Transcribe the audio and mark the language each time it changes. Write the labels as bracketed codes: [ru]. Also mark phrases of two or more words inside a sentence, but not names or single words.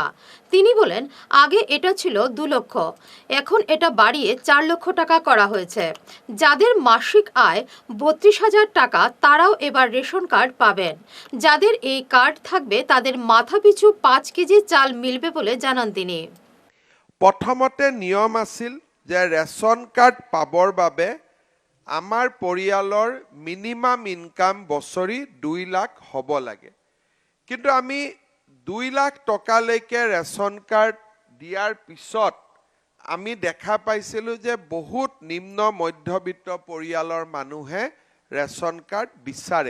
[bn] তিনি বলেন, আগে এটা ছিল 2 লক্ষ, এখন এটা বাড়িয়ে 4 লক্ষ টাকা করা হয়েছে। যাদের মাসিক আয় 32,000 টাকা তারাও এবার রেশন কার্ড পাবেন। যাদের এই কার্ড থাকবে তাদের মাথাপিছু 5 কেজি চাল মিলবে বলে জানান তিনি। [as] প্ৰথমতে নিয়ম আছিল যে ৰেচন কাৰ্ড পাবৰ বাবে আমাৰ পৰিয়ালৰ [en] minimum income [as] বছৰি 2 লাখ হ'ব লাগে। কিন্তু আমি 2 লাখ টকালৈকে ৰেচন কাৰ্ড দিয়াৰ পিছত আমি দেখা পাইছিলোঁ যে বহুত নিম্ন মধ্যবিত্ত পৰিয়ালৰ মানুহে ৰেচন কাৰ্ড বিচাৰে।